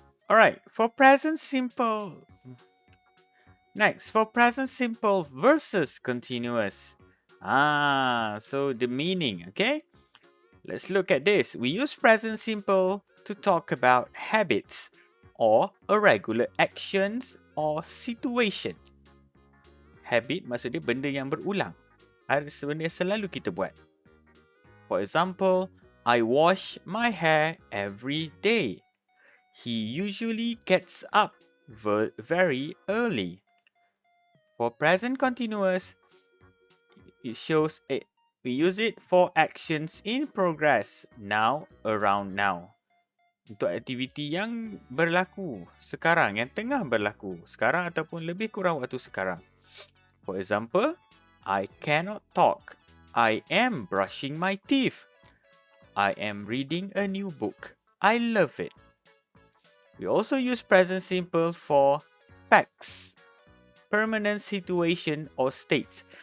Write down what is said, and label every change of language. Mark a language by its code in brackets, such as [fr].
[en] Alright, for present simple. Next, for present simple versus continuous. So the meaning, okay? Let's look at this. We use present simple to talk about habits or irregular actions or situation. [ms] Habit maksudnya benda yang berulang. Ada benda yang selalu kita buat. [en] For example, I wash my hair every day. He usually gets up very early. For present continuous, it shows it. We use it for actions in progress, now, around now. [ms] Untuk aktiviti yang berlaku sekarang, yang tengah berlaku sekarang ataupun lebih kurang waktu sekarang. [en] For example, I cannot talk. I am brushing my teeth. I am reading a new book. I love it. We also use present simple for facts, permanent situation or states.